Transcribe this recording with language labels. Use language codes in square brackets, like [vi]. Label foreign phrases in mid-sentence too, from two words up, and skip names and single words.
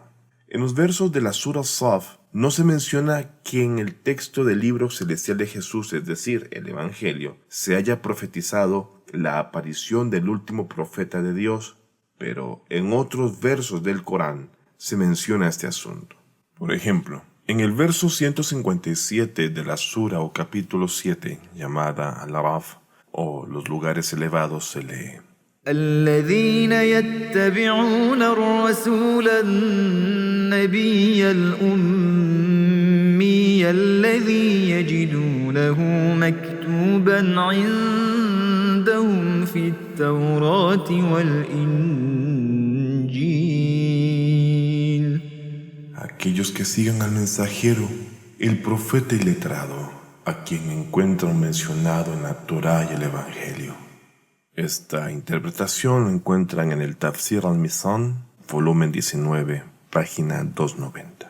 [es] En los versos de la Sura Saf no se menciona que en el texto del libro celestial de Jesús, es decir, el Evangelio, se haya profetizado la aparición del último profeta de Dios, pero en otros versos del Corán se menciona este asunto. Por ejemplo, en el verso 157 de la Sura o capítulo 7, llamada Al-Araf, o los lugares elevados, se lee: [ar] الذين يتبعون الرسول النبي الأمي الذي يجدونه مكتوبا عندهم في التوراة والإنجيل. [es] Aquellos que sigan al mensajero, el profeta y letrado, a quien encuentran mencionado en la Torá y el Evangelio. Esta interpretación la encuentran en el Tafsir al-Mizan, volumen 19, página 290.